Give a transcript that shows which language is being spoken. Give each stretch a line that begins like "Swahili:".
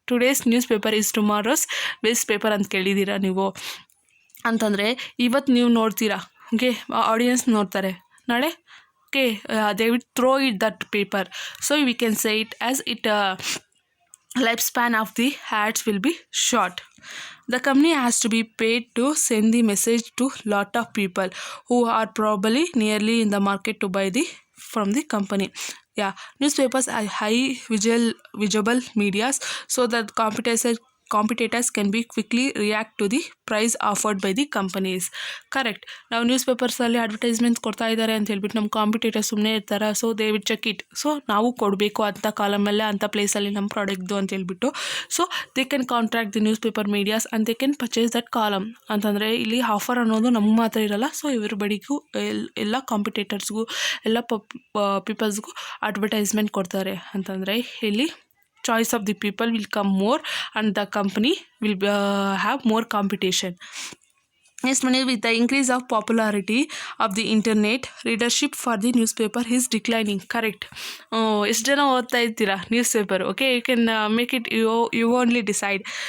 English: today's newspaper is tomorrow's waste paper
Kannada: ಅಂತ ಕೇಳಿದ್ದೀರಾ ನೀವು ಅಂತಂದರೆ ಇವತ್ತು ನೀವು ನೋಡ್ತೀರಾ, ಓಕೆ, ಆಡಿಯನ್ಸ್ ನೋಡ್ತಾರೆ, ನಾಳೆ okay
English: They will throw it that paper. So we can say it as it lifespan of the ads will be short. The company has to be paid to send the message to lot of people who are probably nearly in the market to buy from the company. Yeah, newspapers are high visible medias so that competitors can be quickly react to the price offered by the companies. Correct.
Kannada: ನಾವು news ಪೇಪರ್ಸಲ್ಲಿ advertisements ಕೊಡ್ತಾ ಇದ್ದಾರೆ ಅಂತ ಹೇಳ್ಬಿಟ್ಟು ನಮ್ಮ competitor ಸುಮ್ಮನೆ ಇರ್ತಾರೆ.
English: So they will check it.
Kannada: So ನಾವು ಕೊಡಬೇಕು ಅಂಥ ಕಾಲಮಲ್ಲೇ ಅಂಥ ಪ್ಲೇಸಲ್ಲಿ ನಮ್ಮ ಪ್ರಾಡಕ್ಟ್ದು ಅಂತ ಹೇಳ್ಬಿಟ್ಟು.
English: So they can contract the newspaper medias and they can purchase that column.
Kannada: ಅಂತಂದರೆ ಇಲ್ಲಿ ಆಫರ್ ಅನ್ನೋದು ನಮ್ಗೆ ಮಾತ್ರ ಇರಲ್ಲ. ಸೊ ಎವ್ರಿಬಡಿಗೂ ಎಲ್ಲ ಕಾಂಪಿಟೇಟರ್ಸ್ಗೂ ಎಲ್ಲ ಪೀಪಲ್ಸ್ಗೂ ಅಡ್ವರ್ಟೈಸ್ಮೆಂಟ್ ಕೊಡ್ತಾರೆ. ಅಂತಂದರೆ ಇಲ್ಲಿ
English: choice of the people will come more and the company will have more competition. Next one is with the increase of popularity of the internet, readership for the newspaper is declining. Correct.
Kannada: ಎಷ್ಟು ಜನ ಓದ್ತಾ ಇರ್ತೀರಾ
English: Newspaper? Okay, you can make it you only decide.